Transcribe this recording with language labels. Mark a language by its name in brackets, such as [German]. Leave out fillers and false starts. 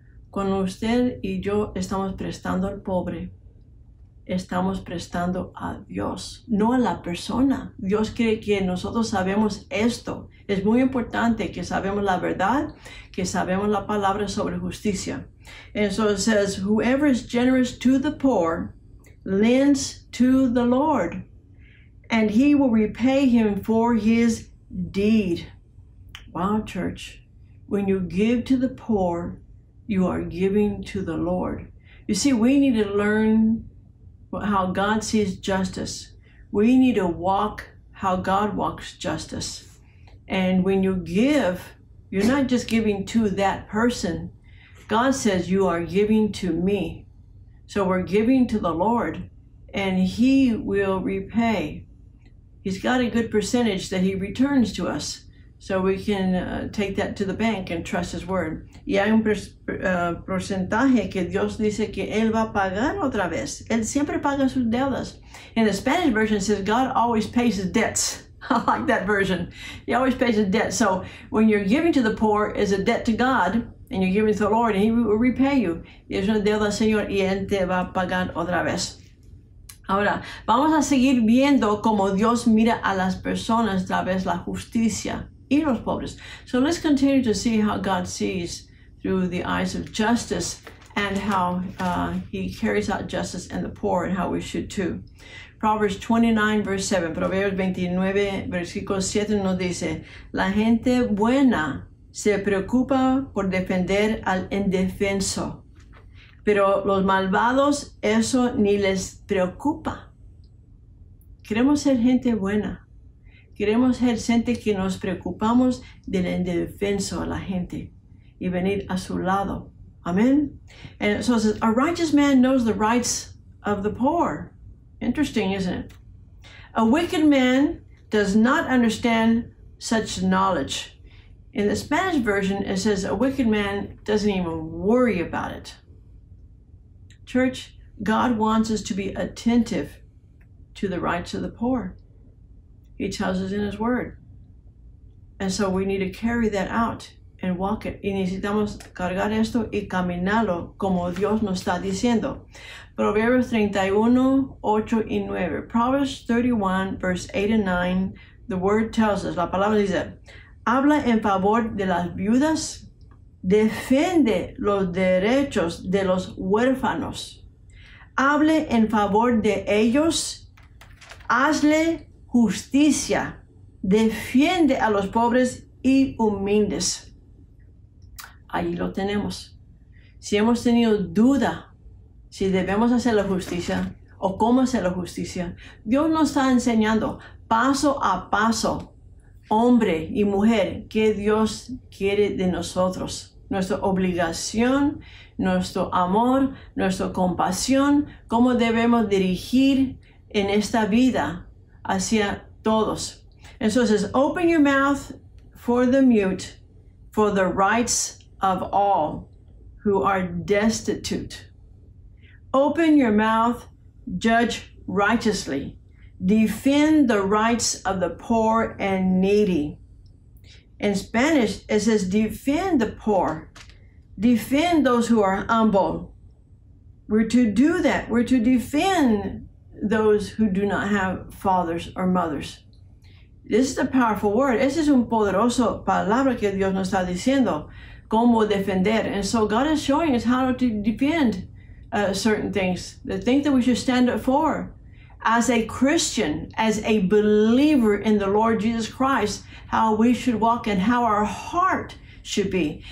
[Spanish] Cuando usted y yo estamos prestando al pobre, estamos prestando a Dios, no a la persona. Dios quiere que nosotros sabemos esto. Es muy importante que sabemos la verdad, que sabemos la palabra sobre justicia. [English] And so it says, whoever is generous to the poor lends to the Lord, and he will repay him for his deed. Wow, church. When you give to the poor, you are giving to the Lord. You see, we need to learn how God sees justice. We need to walk how God walks justice. And when you give, you're not just giving to that person. God says you are giving to me. So we're giving to the Lord, and He will repay. He's got a good percentage that He returns to us. So we can take that to the bank and trust His word. [Spanish] Y hay un porcentaje que Dios dice que Él va a pagar otra vez. Él siempre paga sus deudas. [English] In the Spanish version, it says God always pays His debts. I like that version. He always pays His debt. So when you're giving to the poor, is a debt to God, and you're giving to the Lord, and He will repay you. [Spanish] Y es una deuda al Señor, y Él te va a pagar otra vez. Ahora, vamos a seguir viendo cómo Dios mira a las personas a través de la justicia y los pobres. [English] So let's continue to see how God sees through the eyes of justice and how He carries out justice in the poor and how we should too. Proverbs 29, verse 7. [Spanish] Proverbios 29, versículo 7 nos dice, la gente buena se preocupa por defender al indefenso, pero los malvados eso ni les preocupa. Queremos ser gente buena. Queremos ser gente que nos preocupamos del indefenso a la gente y venir a su lado. [English] Amen. And so it says, a righteous man knows the rights of the poor. Interesting, isn't it? A wicked man does not understand such knowledge. In the Spanish version, it says a wicked man doesn't even worry about it. Church, God wants us to be attentive to the rights of the poor. He tells us in His word. And so we need to carry that out and walk it. [Spanish] Y necesitamos cargar esto y caminarlo como Dios nos está diciendo. Proverbios 31, 8 y 9. [English] Proverbs 31, verse 8 and 9, the word tells us, [Spanish] la palabra dice, habla en favor de las viudas, defiende los derechos de los huérfanos, hable en favor de ellos, hazle justicia, defiende a los pobres y humildes. Ahí lo tenemos. Si hemos tenido duda si debemos hacer la justicia o cómo hacer la justicia, Dios nos está enseñando paso a paso, hombre y mujer, qué Dios quiere de nosotros. Nuestra obligación, nuestro amor, nuestra compasión, cómo debemos dirigir en esta vida hacia todos. [English] Entonces, open your mouth for the mute, for the rights of all who are destitute. Open your mouth, judge righteously. Defend the rights of the poor and needy. In Spanish, it says, defend the poor. Defend those who are humble. We're to do that. We're to defend those who do not have fathers or mothers. This is a powerful word. [Spanish] Ese es un poderoso palabra que Dios nos está diciendo. Cómo defender. [English] And so God is showing us how to defend certain things. The things that we should stand up for. As a Christian, as a believer in the Lord Jesus Christ, how we should walk and how our heart should be.